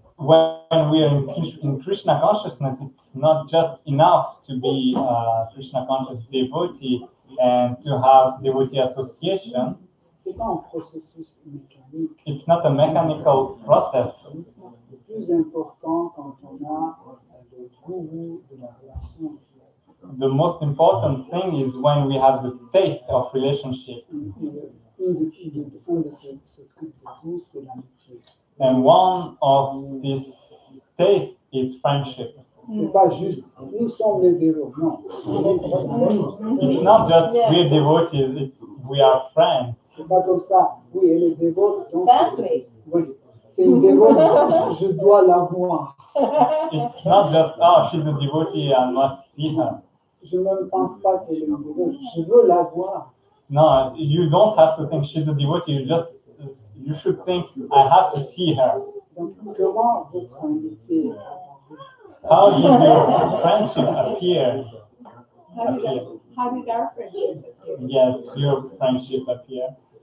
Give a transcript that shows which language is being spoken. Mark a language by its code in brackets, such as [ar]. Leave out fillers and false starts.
[en] when we are in Krishna consciousness, it's not just enough to be a Krishna conscious devotee and to have devotee association. [fr] C'est pas un processus mécanique. [en] It's not a mechanical process. [fr] Le plus important quand on a le goût de la relation. [en] The most important thing is when we have the taste of relationship. [fr] Un de ces trucs de goût, c'est l'amitié. [en] And one of this taste is friendship. [fr] C'est pas juste, nous sommes les dévots, non. [en] It's not just we're devotees, it's we are friends. [fr] C'est pas comme ça, oui, elle est dévote, donc. [en] Family. [fr] Oui, c'est une dévote, je dois la voir. [en] It's not just, oh, she's a devotee, I must see her. [fr] Je ne pense pas qu'elle est une dévote, je veux la voir. [en] No, you don't have to think she's a devotee, you should think, I have to see her. [fr] Donc, comment votre amitié [en] How did your friendship appear? How did our friendship appear? Yes, your friendship appear.